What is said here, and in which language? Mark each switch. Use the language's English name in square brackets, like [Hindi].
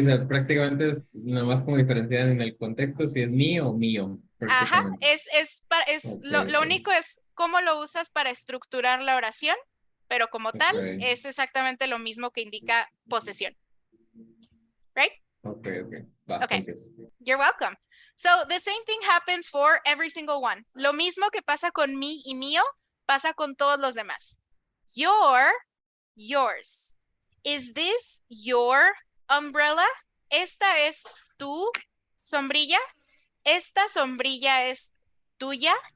[Spanish] o sea, prácticamente es nada más como diferenciar en el contexto si es mío o mío, Ajá, prácticamente. es Ok, lo ok, único es cómo lo usas para estructurar la oración, pero como tal ok, es exactamente lo mismo que indica posesión. [English] Right? [Spanish] ok, va, [English] Okay. thank you. You're welcome. So the same thing happens for every single one. [Spanish] Lo mismo que pasa con mi y mío, pasa con todos los demás. [English] Your, yours. Is this your umbrella? [Spanish] Esta es tu sombrilla. Esta sombrilla es tuya.